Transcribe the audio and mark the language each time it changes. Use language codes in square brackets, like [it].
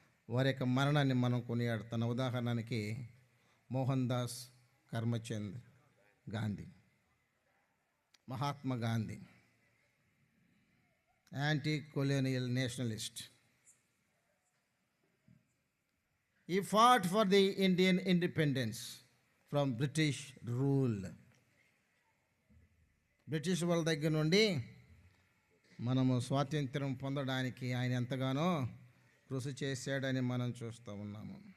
[te] వారి యొక్క మరణాన్ని మనం కొనియాడుతున్నాం. ఉదాహరణకి Mohan Das కర్మచంద్ Gandhi, Mahatma Gandhi, [en] Anti colonial nationalist. He fought for the Indian independence from British rule. [te] British వాళ్ళ దగ్గర నుండి మనము స్వాతంత్రం పొందడానికి ఆయన ఎంతగానో కృషి చేశాడని మనం చూస్తూ ఉన్నాము.